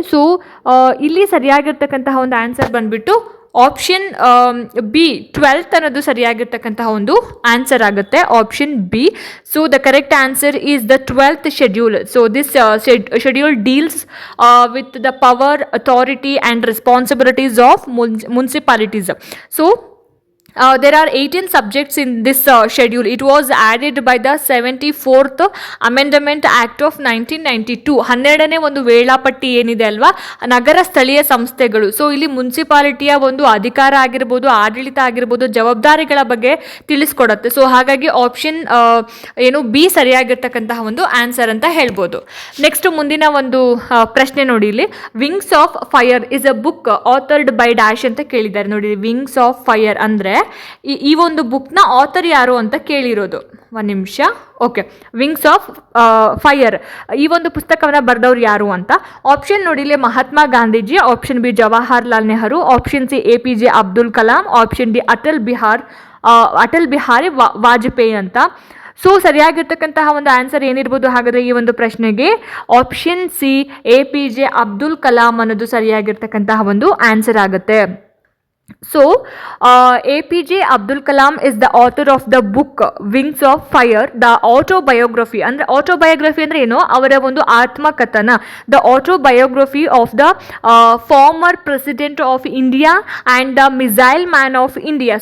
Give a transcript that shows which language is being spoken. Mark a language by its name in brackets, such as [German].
[Kannada] So ಇಲ್ಲಿ ಸರಿಯಾಗಿರ್ತಕ್ಕಂತಹ ಒಂದು answer ಬಂದ್ಬಿಟ್ಟು ಆಪ್ಷನ್ ಬಿ 12th ಅನ್ನೋದು ಸರಿಯಾಗಿರ್ತಕ್ಕಂತಹ ಒಂದು ಆನ್ಸರ್ ಆಗುತ್ತೆ, option B. [English] So the correct answer is the 12th schedule. So this schedule deals with the power, authority and responsibilities of municipalities. So there are 18 subjects in this schedule. It was added by the 74th Amendment Act of 1992. [Kannada] 12ನೇ ಒಂದು ವೇಳಾಪಟ್ಟಿ ಏನಿದೆ ಅಲ್ವಾ, ನಗರ ಸ್ಥಳೀಯ ಸಂಸ್ಥೆಗಳು. So ಇಲ್ಲಿ ಮುನ್ಸಿಪಾಲಿಟಿಯ ಒಂದು ಅಧಿಕಾರ ಆಗಿರ್ಬೋದು, ಆಡಳಿತ ಆಗಿರ್ಬೋದು, ಜವಾಬ್ದಾರಿಗಳ ಬಗ್ಗೆ ತಿಳಿಸ್ಕೊಡುತ್ತೆ. ಸೊ ಹಾಗಾಗಿ ಆಪ್ಷನ್ ಬಿ ಸರಿಯಾಗಿರ್ತಕ್ಕಂತಹ ಒಂದು ಆನ್ಸರ್ ಅಂತ ಹೇಳ್ಬೋದು. [English] next [Kannada] ಮುಂದಿನ ಒಂದು ಪ್ರಶ್ನೆ ನೋಡಿ ಇಲ್ಲಿ, [English] wings of fire is a book authored by dash [Kannada] ಅಂತ ಕೇಳಿದ್ದಾರೆ. ನೋಡಿ, ವಿಂಗ್ಸ್ ಆಫ್ ಫೈರ್ ಅಂದರೆ ಈ ಒಂದು ಬುಕ್ನ ಆಥರ್ ಯಾರು ಅಂತ ಕೇಳಿರೋದು. ಒಂದು ನಿಮಿಷ. ಓಕೆ, ವಿಂಗ್ಸ್ ಆಫ್ ಫೈರ್ ಈ ಒಂದು ಪುಸ್ತಕವನ್ನು ಬರೆದವ್ರು ಯಾರು ಅಂತ. ಆಪ್ಷನ್ ನೋಡಿ ಇಲ್ಲಿ, Mahatma Gandhiji, option B Jawaharlal Nehru, option C APJ Abdul Kalam, option D Atal Bihari Vajpayee ಅಂತ. ಸೊ ಸರಿಯಾಗಿರ್ತಕ್ಕಂತಹ ಒಂದು ಆನ್ಸರ್ ಏನಿರ್ಬೋದು ಹಾಗಾದರೆ ಈ ಒಂದು ಪ್ರಶ್ನೆಗೆ option C APJ Abdul Kalam ಅನ್ನೋದು ಸರಿಯಾಗಿರ್ತಕ್ಕಂತಹ ಒಂದು ಆನ್ಸರ್ ಆಗುತ್ತೆ. [English] So, APJ Abdul Kalam is the author of the book Wings of Fire, the autobiography. [Kannada] ಅಂದರೆ autobiography ಅಂದರೆ ಏನು, ಅವರ ಒಂದು ಆತ್ಮಕಥನ. [English] The autobiography of the former president of India and the missile man of India.